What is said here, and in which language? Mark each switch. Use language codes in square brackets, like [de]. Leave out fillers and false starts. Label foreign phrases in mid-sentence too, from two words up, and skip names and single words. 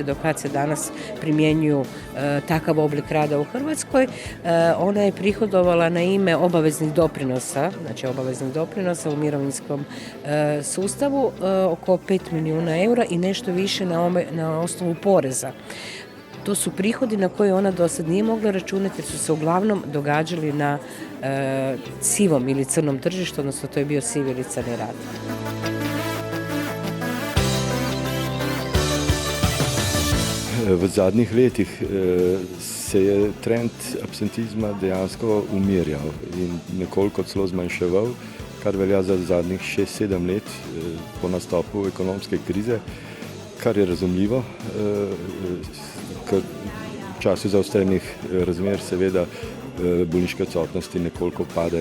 [hr] do kad se danas primjenjuju takav oblik rada u Hrvatskoj, ona je prihodovala na ime obaveznih doprinosa, znači obaveznih doprinosa u mirovinskom sustavu oko 5 milijuna eura i nešto više na osnovu poreza. To su prihodi na koje ona do sad nije mogla računati jer su se uglavnom događali na sivom ili crnom tržištu, odnosno to je bio sivi ili crni rad. [sl] V zadnjih letih se je trend absentizma dejansko umirjal in nekoliko celo zmanjševal, kar velja za zadnjih 6-7 let po nastopu ekonomske krize, kar je razumljivo, ker v času zaostrenih razmer seveda bolniške odsotnosti nekoliko padejo.